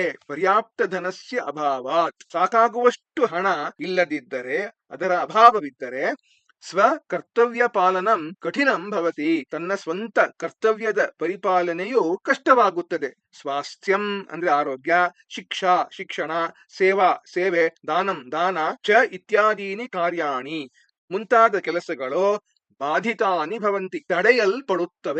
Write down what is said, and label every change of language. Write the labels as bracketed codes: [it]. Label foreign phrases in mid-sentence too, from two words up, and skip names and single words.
[sa] ಪರ್ಯಾಪ್ತ ಧನಸ್ಯ ಅಭಾವಾತ್, [kn] ಸಾಕಾಗುವಷ್ಟು ಹಣ ಇಲ್ಲದಿದ್ದರೆ, ಅದರ ಅಭಾವವಿದ್ದರೆ, [sa] ಸ್ವ ಕರ್ತವ್ಯ ಪಾಲನಂ ಕಠಿಣಂ ಭವತಿ, [kn] ತನ್ನ ಸ್ವಂತ ಕರ್ತವ್ಯದ ಪರಿಪಾಲನೆಯು ಕಷ್ಟವಾಗುತ್ತದೆ. [sa] ಸ್ವಾಸ್ಥ್ಯಂ ಅಂದ್ರೆ ಆರೋಗ್ಯ, ಶಿಕ್ಷಾ ಶಿಕ್ಷಣ, ಸೇವಾ ಸೇವೆ, ದಾನಂ ದಾನ, ಚ ಇತ್ಯಾದೀನಿ ಕಾರ್ಯಾಣಿ [kn] ಮುಂತಾದ ಕೆಲಸಗಳು [sa] ಬಾಧಿತಾನಿ ಭವಂತಿ ತಡೆಯಲ್ಪಡುತ್ತವೆ.